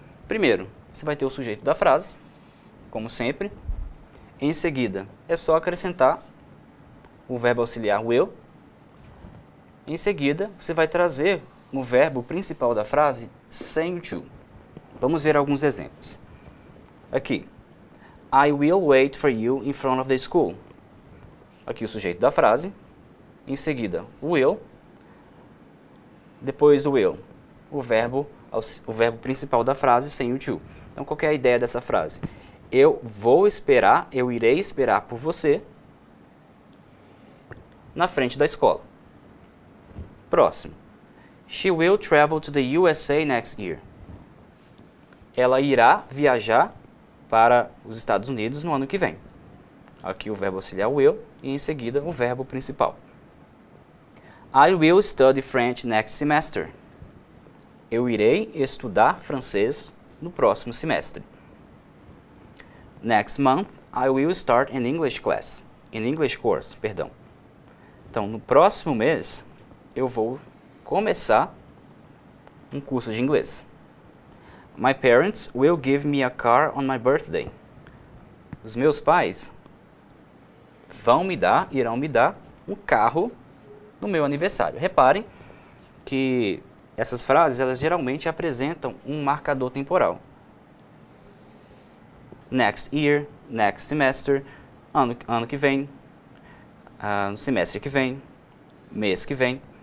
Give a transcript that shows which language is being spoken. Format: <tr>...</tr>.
<pt>Primeiro, você vai ter o sujeito da frase, como sempre. Em seguida, é só acrescentar o verbo auxiliar will. Em seguida, você vai trazer o verbo principal da frase sem o to. Vamos ver alguns exemplos. Aqui.</pt> <en>I will wait for you in front of the school.</en> <pt>Aqui o sujeito da frase. Em seguida, will. Depois do will, o verbo principal da frase sem o to. Então, qual que é a ideia dessa frase? Eu vou esperar, eu irei esperar por você na frente da escola. Próximo.</pt> <en>She will travel to the USA next year.</en> <pt>Ela irá viajar para os Estados Unidos no ano que vem. Aqui o verbo auxiliar will e em seguida o verbo principal.</pt> <en>I will study French next semester.</en> <pt>Eu irei estudar francês no próximo semestre.</pt> <en>Next month, I will start an English class. An English course,</en> <pt>perdão. Então, no próximo mês, eu vou começar um curso de inglês.</pt> <en>My parents will give me a car on my birthday.</en> <pt>Os meus pais irão me dar um carro no meu aniversário. Reparem que essas frases, elas geralmente apresentam um marcador temporal.</pt> <en>Next year, next semester,</en> <pt>ano que vem, no semestre que vem, mês que vem.</pt>